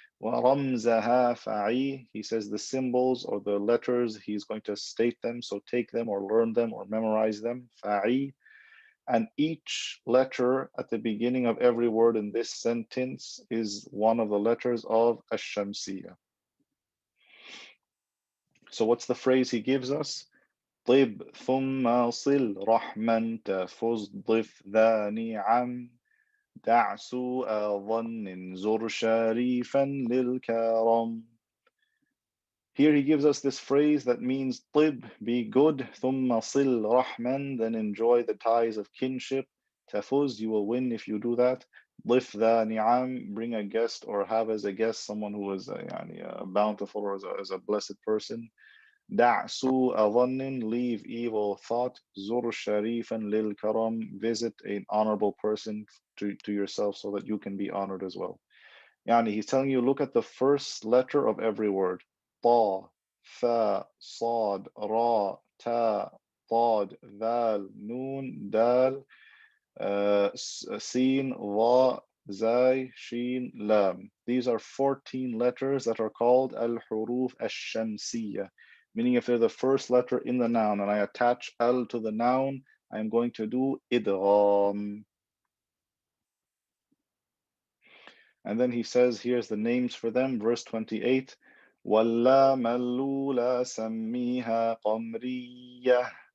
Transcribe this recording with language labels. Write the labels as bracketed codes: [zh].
[ar] ورمزها فعي, [en] he says the symbols or the letters, he's going to state them, so take them or learn them or memorize them. [ar] فعي. [en] And each letter at the beginning of every word in this sentence is one of the letters of Ash-Shamsiyya. So what's the phrase he gives us? [ar] طب ثم صل رحما تفز ضف ذا نعم دع سوء ظن زر شريفا للكرم. [en] Here he gives us this phrase that means طب, be good, [ar] ثم صل رحما, [en] then enjoy the ties of kinship, تفوز, you will win if you do that, [ar] ضف ذا نعم, [en] bring a guest or have as a guest someone who is a bountiful or as a blessed person, [ar] دع سوء ظن, [en] leave evil thought, [ar] زر شريفا للكرم, [en] visit an honorable person to yourself so that you can be honored as well. He's telling you, look at the first letter of every word. [ar] طا, ثا, صاد, را, تا, ضاد, ذال, نون, دال, سين, ظا, زاي, شين, لام. [en] These are 14 letters that are called al-huruf ash-shamsiyya, meaning if they're the first letter in the noun and I attach al to the noun, I'm going to do idgham. And then he says, here's the names for them, verse 28, [ar] وَاللَّامَ اللُّولَى سَمِّيهَا قَمْرِيَّةً.